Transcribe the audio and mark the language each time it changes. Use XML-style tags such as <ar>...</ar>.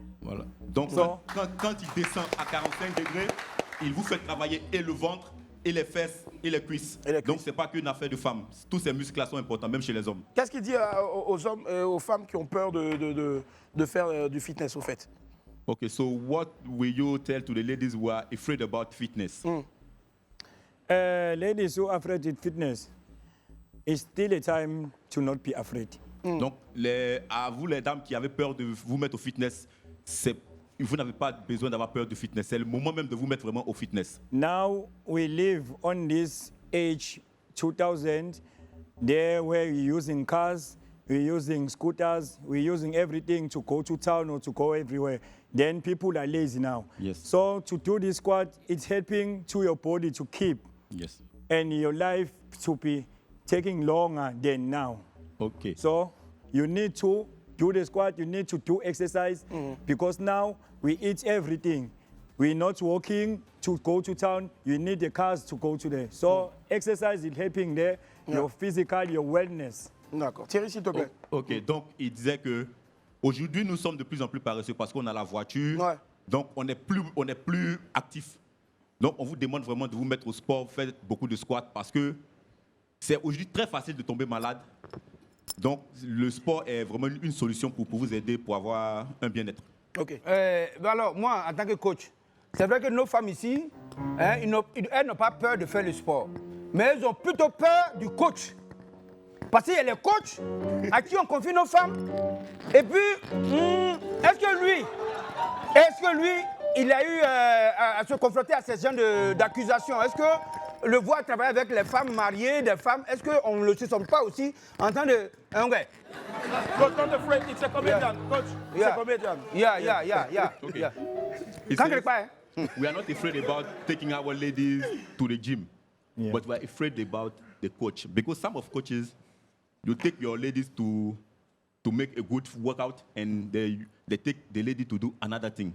<fr>Voilà. Donc quand il descend à 45 degrés, il vous fait travailler et le ventre, et les fesses, et les cuisses. Donc c'est pas qu'une affaire de femmes. Tous ces muscles-là sont importants, même chez les hommes. Qu'est-ce qu'il dit aux hommes, aux femmes qui ont peur de faire du fitness au fait?</fr> <en>Okay, so what will you tell to the ladies who are afraid about fitness? Ladies who are afraid of fitness, it's still a time to not be afraid.</en> <fr>Donc, à vous les dames qui avez peur de vous mettre au fitness, vous n'avez pas besoin d'avoir peur du fitness. C'est le moment même de vous mettre vraiment au fitness.</fr> <en>Now we live on this age 2000, there where we're using cars, we're using scooters, we're using everything to go to town or to go everywhere. Then people are lazy now. Yes. So to do this squat, it's helping to your body to keep. Yes. And your life to be taking longer than now. Okay. So you need to do the squat, you need to do exercise because now we eat everything. We're not walking to go to town, you need the cars to go to there. So exercise is helping there, your physical, your wellness.</en> <fr>D'accord. Thierry, s'il te plaît. Ok, donc il disait que aujourd'hui nous sommes de plus en plus paresseux parce qu'on a la voiture, donc on est plus actif. Donc on vous demande vraiment de vous mettre au sport, faire beaucoup de squats parce que c'est aujourd'hui très facile de tomber malade. Donc le sport est vraiment une solution pour vous aider pour avoir un bien-être. Ok. Alors moi, en tant que coach, c'est vrai que nos femmes ici, elles n'ont pas peur de faire le sport, mais elles ont plutôt peur du coach. Parce qu'il y a les coachs à qui on confie nos femmes. Et puis, est-ce que lui, il a eu à se confronter à ce genre d'accusations? Est-ce que le voir travailler avec les femmes mariées, des femmes, est-ce qu'on ne le sent pas aussi en tant de...</fr> <en>Okay. Coach, not afraid, it's a comedian. Coach, it's a comedian. Yeah. Okay. We are not afraid about taking our ladies to the gym, but we are afraid about the coach. Because some of coaches, you take your ladies to make a good workout and they take the lady to do another thing.</en>